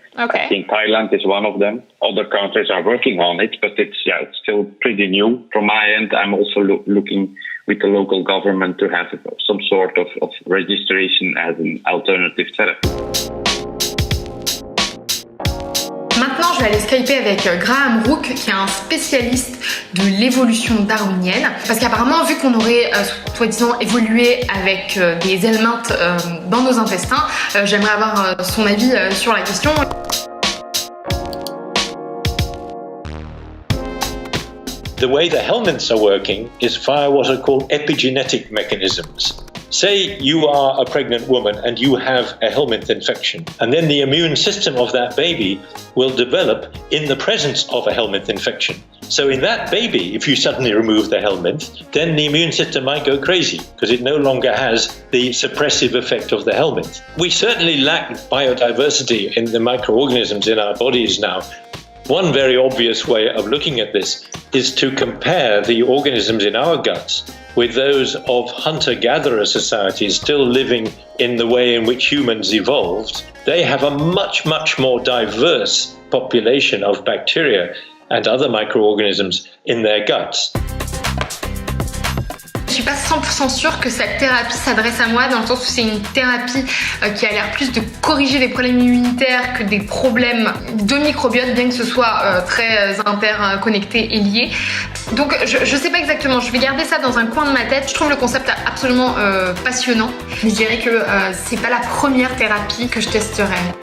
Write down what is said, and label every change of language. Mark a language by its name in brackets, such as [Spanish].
[English] Okay. I think Thailand is one of them. Other countries are working on it, but it's still pretty new. From my end, I'm also looking with the local government to have some sort of registration as an alternative therapy. [French] Maintenant, je vais aller skyper avec Graham Rook, qui est un spécialiste de l'évolution darwinienne. Parce qu'apparemment, vu qu'on aurait soi-disant évolué avec des helminthes dans nos intestins, j'aimerais avoir son avis sur la question. [English] The way the helminths are working is via what are called epigenetic mechanisms. Say you are a pregnant woman and you have a helminth infection, and then the immune system of that baby will develop in the presence of a helminth infection. So in that baby, if you suddenly remove the helminth, then the immune system might go crazy because it no longer has the suppressive effect of the helminth. We certainly lack biodiversity in the microorganisms in our bodies now. One very obvious way of looking at this is to compare the organisms in our guts with those of hunter-gatherer societies still living in the way in which humans evolved. They have a much, much more diverse population of bacteria and other microorganisms in their guts. [French] Je suis pas 100% sûre que cette thérapie s'adresse à moi, dans le sens où c'est une thérapie qui a l'air plus de corriger des problèmes immunitaires que des problèmes de microbiote, bien que ce soit très interconnecté et lié. Donc je sais pas exactement, je vais garder ça dans un coin de ma tête. Je trouve le concept absolument passionnant, mais je dirais que c'est pas la première thérapie que je testerai.